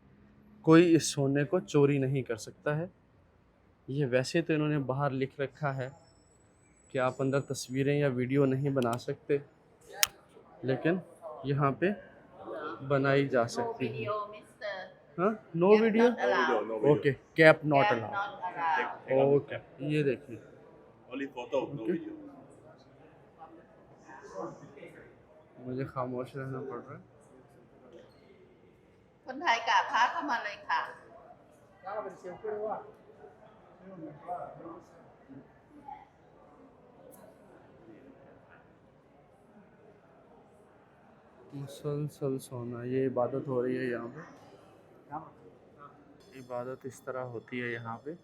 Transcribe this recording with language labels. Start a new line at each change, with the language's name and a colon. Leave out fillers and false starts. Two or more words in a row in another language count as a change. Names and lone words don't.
Hindi: कोई इस सोने को चोरी नहीं कर सकता है। ये वैसे तो इन्होंने बाहर लिख रखा है कि आप अंदर तस्वीरें या वीडियो नहीं बना सकते, लेकिन यहाँ पे बनाई जा सकती है।
English: हाँ, no video, okay, cap not allowed, okay.
Hindi: ये देखिए, मुझे खामोश रहना पड़ रहा है।
Thai: คนไทยกราบพระเข้ามาเลยค่ะ
Hindi: मुसलसल सोना, ये इबादत हो रही है यहाँ पे। इबादत इस तरह होती है यहाँ पे।